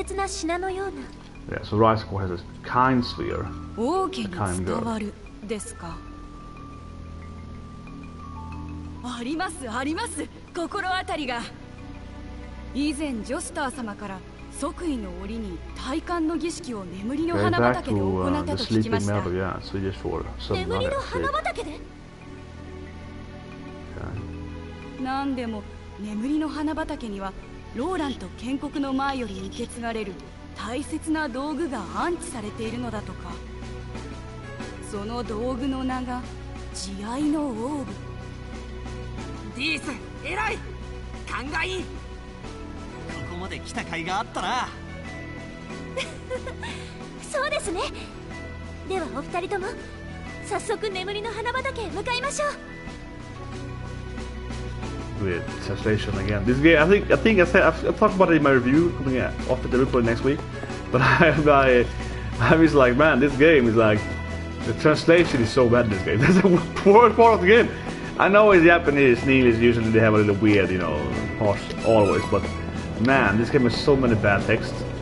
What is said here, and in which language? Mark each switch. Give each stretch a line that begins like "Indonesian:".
English: Yeah, so Rice Core has a kind sphere, a kind girl.
Japanese: ありますあります、心当たりが。以前ジョスター様から即位の折に戴冠の儀式を眠りの花畑で行ったと聞きました。眠りの花畑で？なんでも眠りの花畑にはローランと建国の前より受け継がれる大切な道具が安置されているのだとか。その道具の名が慈愛のオーブ。ディース、偉い。勘がいい。ここまで来た甲斐があったな。そうですね。ではお二人とも早速眠りの花畑へ向かいましょう。
English: With translation again. This game, I think I said I'll talk about it in my review coming after the report next week. But I was like, man, this game is like the translation is so bad in this game. That's the worst part of the game. I know in Japanese, English usually they have a little weird, you know, parts always, but man, this game has so many bad text.